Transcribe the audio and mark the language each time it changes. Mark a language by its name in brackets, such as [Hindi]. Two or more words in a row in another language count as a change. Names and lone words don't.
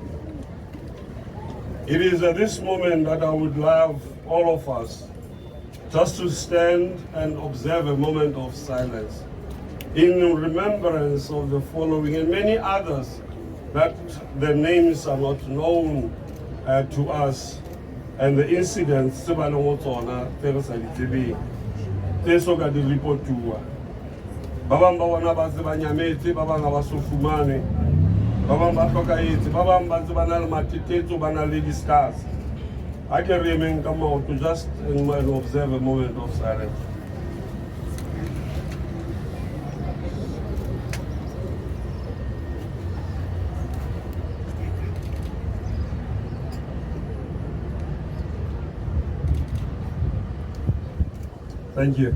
[English] It is at this moment that I would love all of us just to stand and observe a moment of silence in remembrance of the following and many others that their names are not known to us, and the incidents [Southern Sotho] tse ba leng ho tsona tse re sa di tsebeng tse soka di reportuwa. Ba bang ba bona ba tse ba nyametse, ba bang ha ba so fumane, ba bang ba hlokahetse, ba bang ba tse ba na le matetetso, ba na le di-scars. [English] I can remain come out to just observe a moment of silence. Thank you.